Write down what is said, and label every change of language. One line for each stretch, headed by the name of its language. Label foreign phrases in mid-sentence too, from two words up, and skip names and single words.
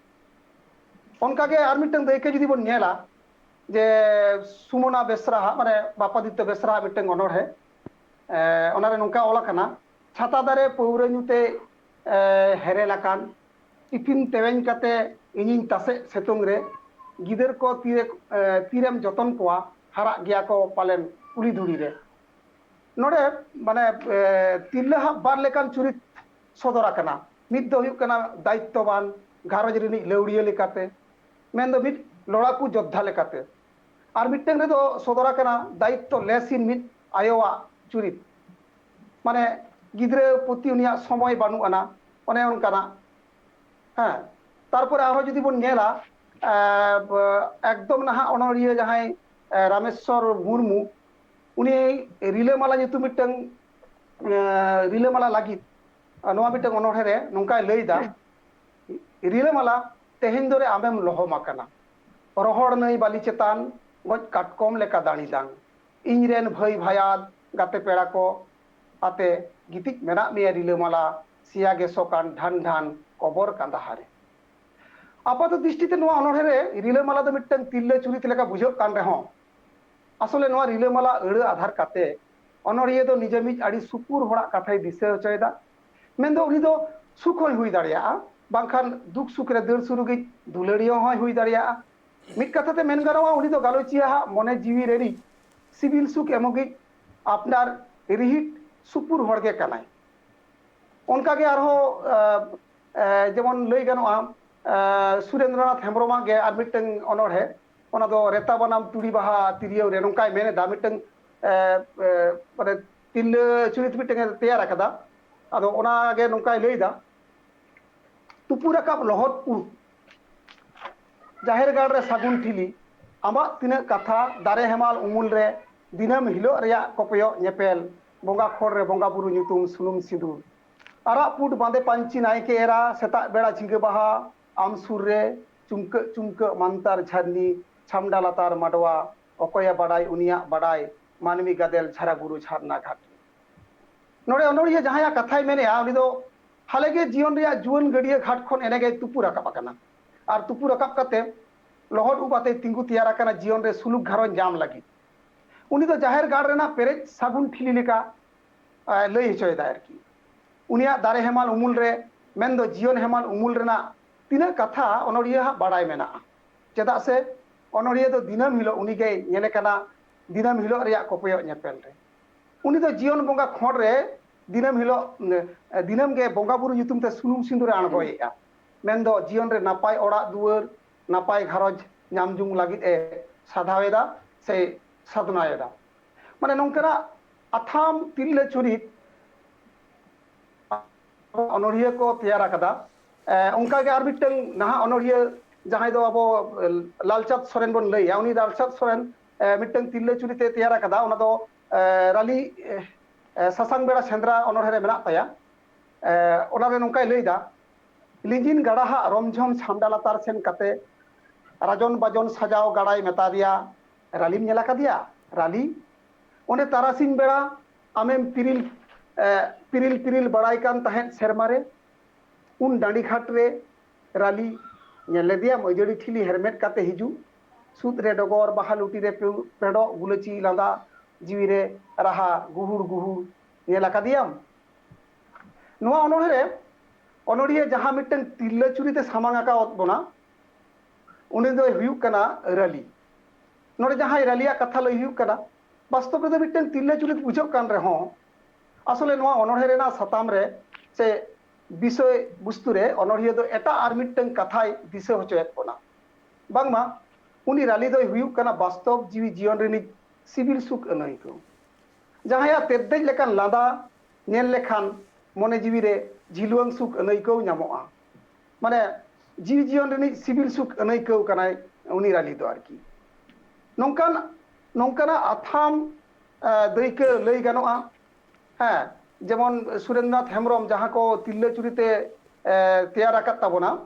Santali: उनकागे आर मिट्टन दैके जुदी बन नेला जे सुमना बेसरा माने बापादित्य बेसरा मिट्टन अनोढ़े ओनारे नोंका ओला कना छाता दारे पौरे नुते हेरेलाकान टिफिन तेवेñ काते इनिन तासे सेतुंग रे गिदर को तीरेम जतन कोआ हारा गया को पालेन कुली धुड़ी रे नोडे माने तिल्ला बार लेकान चुरित सदरा कना मिद दो हुयुक कना दायित्ववान घारज रिनी लौड़िया लेकाते मेन दो मिद लड़ाकू योद्धा लेकाते आर मिट्टन रे दो सदरा कना दायित्व लेसिन मिद आयोवा चुरित माने गिद्रे प्रति उनिया समय बानु आना ओने उनकाना हाँ तारपरे आरो जुदी बन नेला एकदम नाहा अनोरिया जहां रामेश्वर मुर्मू उनी रिलेमाला nyutum मिट्टन रिलेमाला लागित नोआ मिट्टन अनोढ़े रे नोंकाय लैदा रिलेमाला तेहेन दोरे आमेम लहम आकाना रोहड़ नई बाली चेतान गज काटकम लेका दाणी दांग इनरेन भाई भायाद गाते पेड़ा को आते गितिक मेना मेया रिलेमाला सिया गेसोकान ढान ढान कबर कांदाहारे आपात दृष्टिते नोआ अनोढ़े रे रिलेमाला दो मिट्टन तिल्ले चुरित लेका बुझोग कान रेहों आसले नोआ रिलेमाला अड़े आधार काते अनोरिया दो निजे मिज आड़ी सुपुर होड़ा कथाय दिसे होचयदा मेंदो उनी दो सुख होय हुई दाड़िया बांखान दुख सुख रे दर सुरुगी दुलड़िया होय हुई दाड़िया मिट कथाते मेन गानोआ उनी दो गालोचिया मने जीवी रेनी सिविल सुख एमोगी आपनार रिहिट सुपुर होड़गे कानाय उनका के आरो जेमन लई गानोआ सुरेंद्रनाथ हेम्ब्रमा गे आर मिट्टन अनोढ़े ओना दो रेता बनाम तुड़ी बाहा तिरियो रे नोंकाय मेने दा मिट्टन माने तिल्ले चुरित मिट्टन तैयार आकादा आदो ओना गे नोंकाय लैदा तुपु राकाब लहदपुर जाहेर गाड़ रे सागुन ठिली आमा तिना कथा दारे हेमाल उमुल रे दिनम हिलो रेया कपयो नेपेल बोंगा खोर रे बोंगा बुरु nyutum सुनुम सिंदूर आरा पुट बांदे पांची नायके एरा सेता बेड़ा झिंगे बाहा आम सुर रे चुमक चुमक मांतार झरनी छामडा लातार माडवा अकोया बाडाय उनिया बाडाय मानवी गादेल झरा गुरु झरना घाट नोड़े अनोड़िया जहां कथाय मेने उनी दो हालेगे जीवन रे जुवन गड़िया घाट खन एनेगे तुपु राकाब आकाना आर तुपु राकाब काते लहर उबाते तिंगु तैयार आकाना जीवन रे सुलुक घरन जाम लगी उनी दो जाहेर गाड़ रेना पेरेज सागुन ठिली लेका लई हचयदा आरकी उनिया दारे हेमाल उमुल रे मेन दो जीवन हेमाल उमुल रेना तिना कथा अनोड़िया बाडाय मेना चेदा से अनोड़िया दो दिनम हिलो उनी गे नेले काना दिनम हिलो रेया कपयो नेपेल रे उनी दो जीवन बोंगा खोड़ रे दिनम हिलो दिनम गे बोंगा बुरु nyutum ते सुनुम सिंदूर आणगोयेआ मेन दो जीवन रे नापाय ओड़ा दुआर नापाय घारज नामजुंग लागित ए साधावेदा से साधनायेदा माने नोंकरा अथाम तिल्ले चुरित अनोड़िया को तैयार आकादा उनका गे आर मिट्टन नाहा अनोड़िया जहां दो अबो लालचाँद सोरेन बन लैया उनी लालचाँद सोरेन मिट्टन तिल्ले चुरिते तैयार आकादा ओना दो राली सासांग बेड़ा सेंद्रा अनोढ़े रे मेना ताया ओनारे नोंकाय लैदा लिंजिन गाड़ा रमझम छामडा लातार सेन काते राजन बाजन सजाव गाड़ाय मेता दिया रालीम नेला कादिया राली ओने तारासिंग बेड़ा आमेम तिरिल ᱯᱤᱨᱤᱞ ᱯᱤᱨᱤᱞ ᱵᱟᱲᱟᱭ ᱠᱟᱱ ᱛᱟᱦᱮᱸᱫ ᱥᱮᱨᱢᱟ ᱨᱮ ᱩᱱ ᱰᱟᱺᱰᱤ ᱜᱷᱟᱴ ᱨᱮ ᱨᱟᱞᱤ ᱧᱮᱞ ᱞᱮᱫᱮᱭᱟᱢ ᱟᱹᱡᱟᱹᱲᱤ ᱴᱷᱤᱞᱤ ᱦᱮᱨᱢᱮᱫ ᱠᱟᱛᱮ ᱦᱤᱡᱩᱜ ᱥᱩᱫ ᱨᱮ ᱰᱚᱜᱚᱨ ᱵᱟᱦᱟ ᱞᱩᱴᱤ ᱨᱮ ᱯᱮᱰᱚᱜ ᱜᱩᱞᱟᱹᱪᱤ ᱞᱟᱸᱫᱟ ᱡᱤᱣᱤ ᱨᱮ ᱨᱟᱦᱟ ᱜᱩᱦᱩᱲ ᱜᱩᱦᱩᱲ ᱧᱮᱞ ᱟᱠᱟᱫᱮᱭᱟᱢ ᱱᱚᱣᱟ ᱚᱱᱚᱬᱦᱮ ᱨᱮ ᱚᱱᱚᱲᱦᱤᱭᱟᱹ ᱡᱟᱦᱟᱸ ᱢᱤᱫᱴᱟᱝ ᱛᱤᱨᱞᱟᱹ ᱪᱩᱨᱤᱛᱮ ᱥᱟᱢᱟᱝ ᱟᱠᱟᱫ ᱵᱚᱱᱟ उन्हें दो हुयुग कना रैली नोड़े जहां रैलिया कथा लई हुयुग कना
Hindi: वास्तव में
Santali: मिट्टन तिल्ला चुरित बुझाव कान रहो आसले नोआ अनोढ़े रेना सताम रे से विषय वस्तु रे अनोढ़िया दो एटा आर मिट्टन कथाय दिशा होचोयत बना बांगमा उनी रैली दो हुयुग कना वास्तव जीवी जीवन रेनी सिविल सुख अनई को जहां तेद्देज लेकान लादा नेल लेखान मने जीवी रे झिलुआंग सुख अनई को ᱧᱟᱢᱚᱜᱼᱟ माने जीवी जीवन रेनी सिविल सुख अनैकौ कनाय उनी रैली दो आरकी नोंकान नोंकाना आथाम दैके लई गानोआ हाँ जेमन सुरेंद्रनाथ हेम्ब्रम जहाँ को तिल्ला चुरीते तैयार आकात ताबोना